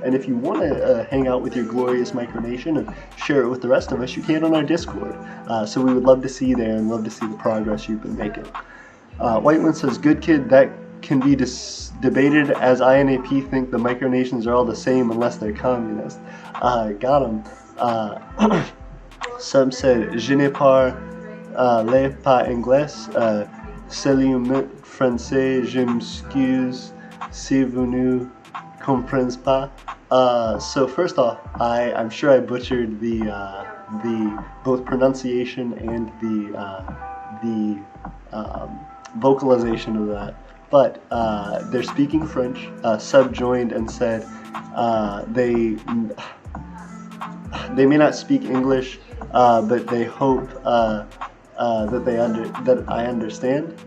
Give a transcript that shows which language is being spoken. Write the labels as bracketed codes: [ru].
[en] And if you want to hang out with your glorious micronation and share it with the rest of us, you can on our Discord. So we would love to see you there and love to see the progress you've been making. Whiteman says, Good Kid, that can be debated, as INAP think the micronations are all the same unless they're communist. Got him. Sub said, [fr] Je ne parle pas anglais, seulement français, je m'excuse si vous ne comprenez pas. [en] So first off, I'm sure I butchered the both pronunciation and the vocalization of that. But they're speaking French. Sub joined and said they may not speak English, but they hope that I understand.